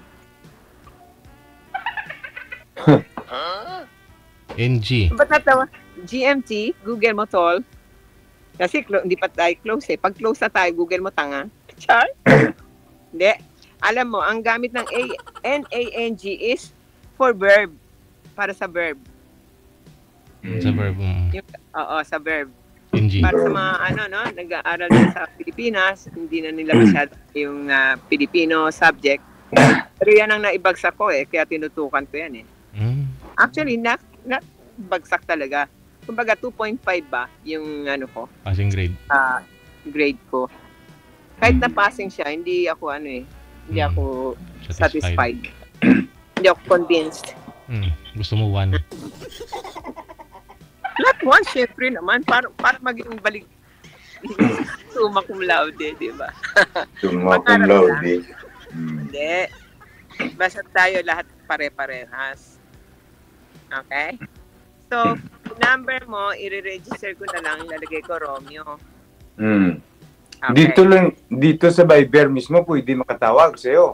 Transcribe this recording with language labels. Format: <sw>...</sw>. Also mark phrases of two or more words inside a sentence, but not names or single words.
<tl>NG. Ba't natawa? GMT, Google mo, tol. Kasi hindi pa tayo close eh. Pag close na tayo, Google mo, tanga. Char? Hindi. Alam mo, ang gamit ng NANG</tl> <en>is for verb.</en> <tl>Para sa verb. Sa verb. Oo, sa verb. NG. Para sa mga nag-aaral din sa Pilipinas, hindi na nila masyado yung Filipino subject. Pero yan ang naibagsak ko kaya tinutukan ko yan Actually, bagsak talaga. Kumbaga 2.5 ba yung ano ko?</tl> <en>Passing grade.</en> <tl>Grade ko. Kahit na passing siya, hindi ako hindi ako satisfied. Hindi ako convinced. Gusto mo 1? Not 1, syempre naman. Para maging balik.</tl> <la>Summa cum laude,</la> <tl>di ba?</tl> <la>Summa cum laude.</la> <tl>Hindi. Basta tayo lahat pare-parehas. Okay? So, number mo, i-register ko na lang, ilalagay ko Romeo. Okay. Dito sa Viber mismo, pwede makatawag sa'yo.</tl>